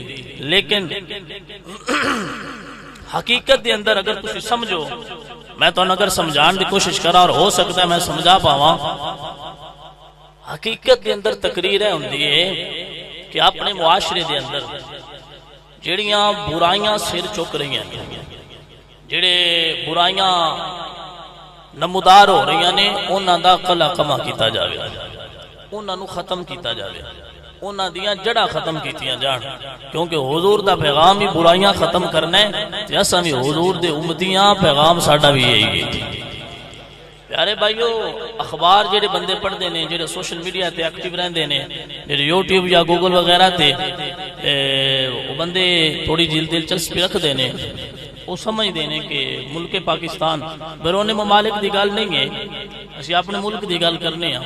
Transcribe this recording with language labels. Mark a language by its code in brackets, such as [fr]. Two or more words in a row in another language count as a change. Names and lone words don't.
[pa] لیکن حقیقت دے اندر اگر تسی سمجھو، میں تو اگر سمجھان دی کوشش کرا اور ہو سکتا ہے میں سمجھا پاواں، حقیقت دے اندر تقریر ہے ہوندی ہے کہ اپنے معاشرے دے اندر جڑیاں برائیاں سر چک رہی ہیں، جڑے برائیاں نمودار ہو رہی ہیں، انہاں دا قلع کما کیتا جاوے، انہاں نو ختم کیتا جاوے، انہاں دیاں جڑا ختم کیتیاں جان، کیونکہ حضور دا پیغام ہی برائیاں ختم کرنا ہے، تے اساں بھی حضور دے امتیاں پیغام ساڈا بھی یہی ہے۔ پیارے بھائیو، اخبار جڑے بندے پڑھ دینے، جڑے [en] social media [pa] تے ایکٹیو رہندے نے، جڑے یوٹیوب یا گوگل وغیرہ تے وہ بندے تھوڑی دلچسپی رکھ دینے، وہ سمجھ دینے کہ ملک پاکستان بیرون ممالک دی گل نہیں ہے، اسی اپنے ملک دی گل کرنے ہیں۔